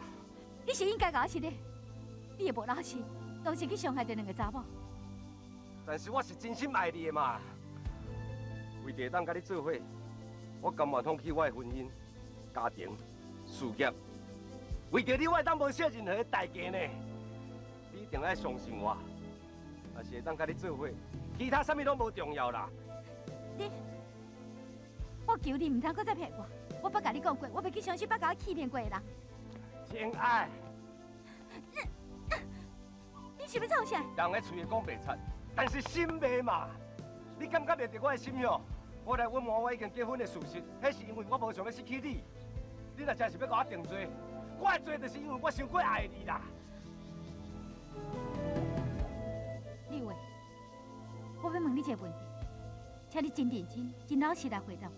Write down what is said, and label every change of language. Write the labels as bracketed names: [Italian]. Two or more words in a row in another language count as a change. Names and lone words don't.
[Min Nan Chinese] 你是应该甲我是的，你也无老实，当时去伤害着两个查某。但是我是真心爱你的嘛，为着当甲你做伙，我甘愿放弃我的婚姻、家庭、事业，为着你，我会当无舍任何的代价呢。你一定要相信我，若是会当甲你做伙，其他啥物拢无重要啦。我求你唔通搁再骗我，我捌甲你讲过，我袂去相信捌甲我欺骗过的人。真爱，你是要创啥？人的嘴会讲袂出，但是心袂嘛。你感觉袂着我的心哟？我来隐瞒我已经结婚的事实，迄是因为我无想要失去你。你若真是要甲我定罪，我的罪就是因为我伤过爱你啦。立伟，我要问你一个问题，请请你真认真、真老实来回答我。